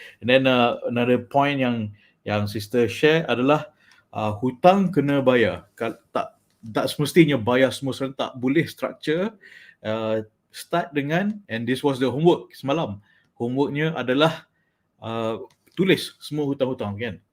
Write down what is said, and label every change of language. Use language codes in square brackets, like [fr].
[en] And then another point [ms] yang Sister share adalah hutang kena bayar. Tak semestinya bayar semua serentak, boleh structure. [en] Start dengan, and this was the homework semalam. [ms] Homeworknya adalah tulis semua hutang-hutang, kan.